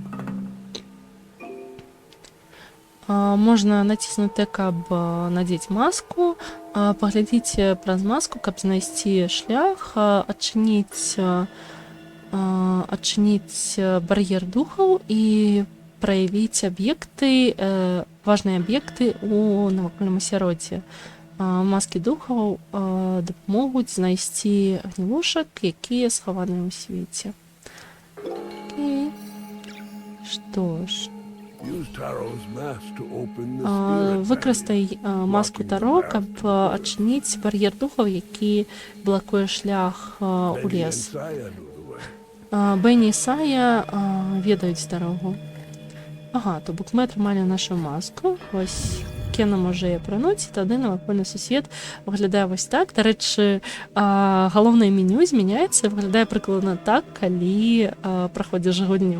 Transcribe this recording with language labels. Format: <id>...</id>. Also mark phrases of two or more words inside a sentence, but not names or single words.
<be>Можна націснуць, каб надзець маску, паглядзіць праз маску, каб знайсці шлях, адчыніць бар'ер духаў і праявіць аб'екты, важныя аб'екты ў навакольным асяроддзі. Маскі духаў дапамогуць знайсці гнілушак, якія схаваныя ў свеце. Окей. Што ж,</be> <en>Use Taro's mask to open the spirit</en> <be>выкарыстай маску Таро, каб адчыніць бар'ер духаў, які блакуе шлях у</be> <en>Benny and</en> <be>лес.</be> <en>Saya knew the way.</en> <be>Бенні і Сая ведаюць дарогу. Ага, то бок мы атрымалі нашу маску. Вось Кена можа яе апрануць, і тады навакольны сусвет выглядае вось так. Дарэчы, галоўнае меню змяняецца, выглядае прыкладна так, калі праходзіш гульню.</be>